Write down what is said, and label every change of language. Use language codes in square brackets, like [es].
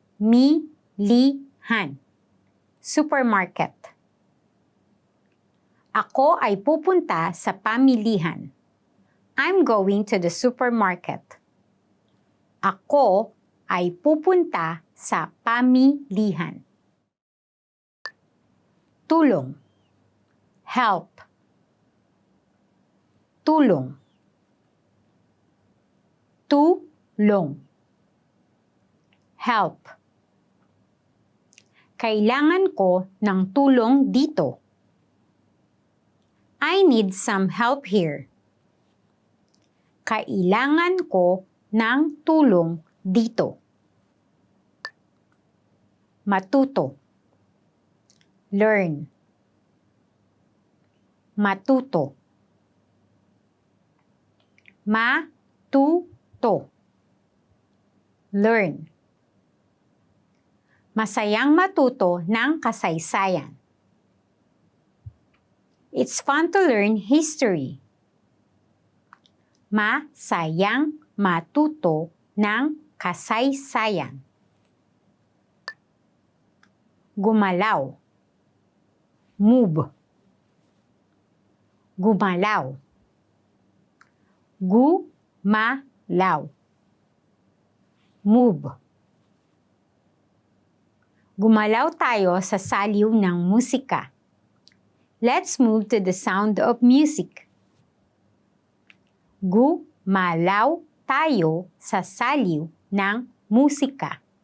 [tl] Pamilihan. Supermarket. Ako ay pupunta sa pamilihan. [en] I'm going to the supermarket. [tl] Ako ay pupunta sa pamilihan. Tulong. Help. Tulong. Tulong. Help. Kailangan ko ng tulong dito. [en] I need some help here. [tl] Kailangan ko ng tulong dito. Matuto. Learn. Matuto. Matuto. Learn. Masayang matuto ng kasaysayan. [en] It's fun to learn history. [tl] Masayang matuto ng kasaysayan. Gumalaw. Move. Gumalaw. Gumalaw. Move. Gumalaw tayo sa saliw ng musika. [en] Let's move to the sound of music. [tl] Gumalaw tayo sa saliw ng musika.